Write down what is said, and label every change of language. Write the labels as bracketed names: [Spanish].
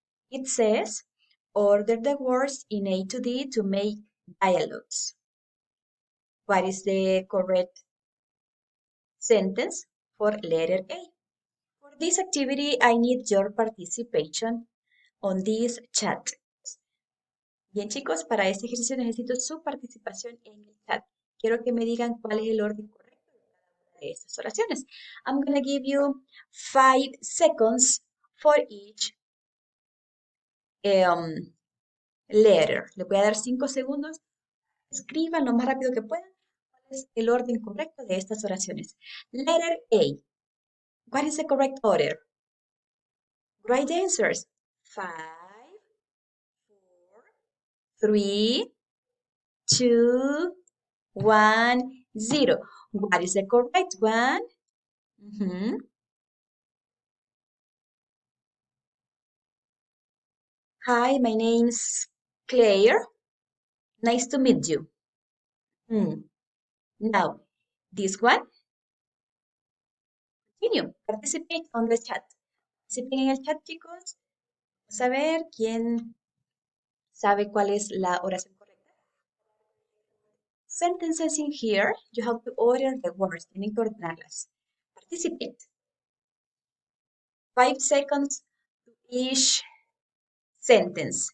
[English] It says, order the words in A to D to make dialogues. What is the correct sentence for letter A? For this activity, I need your participation on this chat. [Spanish] Bien, chicos, para este ejercicio necesito su participación en el chat. Quiero que me digan cuál es el orden correcto de cada una de estas oraciones. [English] I'm going to give you 5 seconds for each letter. [Spanish] Le voy a dar 5 segundos. Escriban lo más rápido que puedan cuál es el orden correcto de estas oraciones. [English] Letter A. What is the correct order? Right answers. 5, 4, 3, 2, 1, 0. What is the correct one? Hi, my name's Claire. Nice to meet you. Now, this one. Continue. Participate on the chat. [Spanish] Participen en el chat, chicos. Vamos a ver quién sabe cuál es la oración correcta. [English] Sentences in here, you have to order the words. [Spanish] Tienen que ordenarlas. [English] Participate. 5 seconds to each sentence.